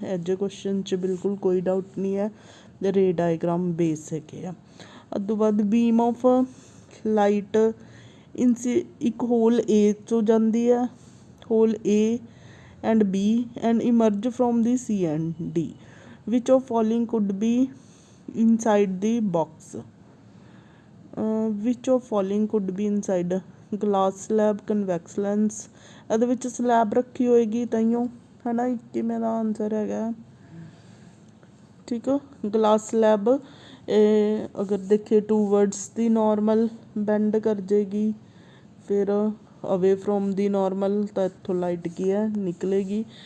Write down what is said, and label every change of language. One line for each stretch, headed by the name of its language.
Punjabi: ਇਹੋ ਕੁਐਸਚਨ 'ਚ ਬਿਲਕੁਲ ਕੋਈ ਡਾਊਟ ਨਹੀਂ ਹੈ, ਰੇ ਡਾਇਗਰਾਮ ਬੇਸ ਹੈਗੇ ਆ। ਉਸ ਤੋਂ ਬਾਅਦ ਬੀਮ ਆਫ ਲਾਈਟ ਇੱਕ ਹੋਲ A 'ਚੋਂ ਜਾਂਦੀ ਹੈ, hole A
English: and B and emerge from the C and D. Which of following could be inside the box? Which of following could be inside? Glass slab, convex lens.
Punjabi: ਇਹਦੇ ਵਿੱਚ slab ਰੱਖੀ ਹੋਏਗੀ ਤਾਈਓ ਹੈ ਨਾ, ਕਿਵੇਂ ਦਾ ਆਨਸਰ ਹੈਗਾ। ਠੀਕ ਹੈ, ਗਲਾਸ ਸਲੈਬ ਇਹ ਅਗਰ ਦੇਖੀਏ
English: towards the normal bend
Punjabi: ਕਰ ਜਾਏਗੀ, ਫਿਰ
English: away from the normal
Punjabi: ਤਾਂ ਇੱਥੋਂ ਲਾਈਟ ਕੀ ਹੈ ਨਿਕਲੇਗੀ।